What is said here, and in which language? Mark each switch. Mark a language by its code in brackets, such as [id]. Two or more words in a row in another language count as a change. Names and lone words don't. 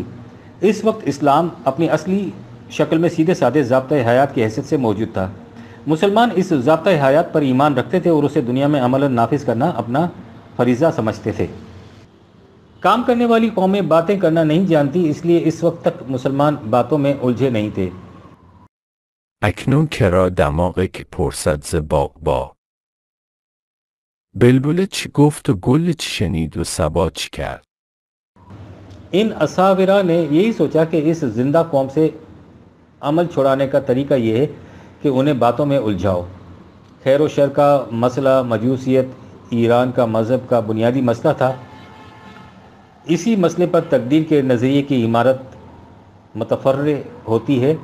[ur] اس وقت اسلام اپنی اصلی شکل میں سیدھے سادے ضابطۂ حیات کی حیثیت سے موجود تھا۔ مسلمان اس ضابطۂ حیات پر ایمان رکھتے تھے اور اسے دنیا میں عملاً نافذ کرنا اپنا فریضہ سمجھتے تھے۔ کام کرنے والی قومیں باتیں کرنا نہیں جانتی، اس لیے اس وقت تک مسلمان باتوں میں الجھے نہیں تھے۔ [fa] اکنون چرا دماغی که پرسد ز باغبا بلبل چی گفت و گل چی شنید و صبا چی کرد. [ur] ان اساورہ نے یہی سوچا کہ اس زندہ قوم سے عمل چھڑانے کا طریقہ یہ ہے کہ انہیں باتوں میں الجھاؤ۔ خیر و شر کا مسئلہ مجوسیت ایران کا مذہب کا بنیادی مسئلہ تھا۔ اسی مسئلے پر تقدیر کے نظریے کی عمارت متفرع ہوتی ہے۔